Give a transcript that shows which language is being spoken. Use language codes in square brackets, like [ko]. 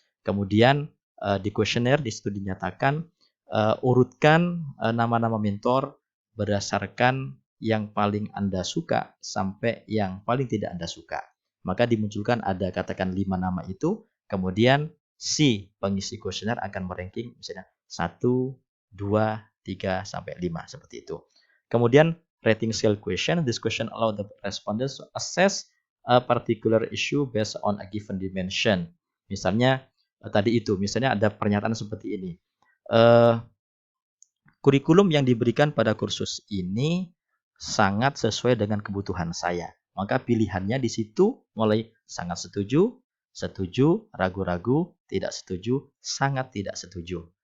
[id] Kemudian di kuesioner di situ dinyatakan urutkan nama-nama mentor berdasarkan yang paling Anda suka sampai yang paling tidak Anda suka. Maka dimunculkan ada katakan 5 nama itu, kemudian si pengisi kuesioner akan meranking misalnya 1, 2, 3 sampai 5 seperti itu. [en] Kemudian rating scale question. This question allow the respondents to assess a particular issue based on a given dimension. [id] Misalnya tadi itu, misalnya ada pernyataan seperti ini. Kurikulum yang diberikan pada kursus ini sangat sesuai dengan kebutuhan saya. Maka pilihannya di situ mulai sangat setuju, setuju, ragu-ragu, tidak setuju, sangat tidak setuju.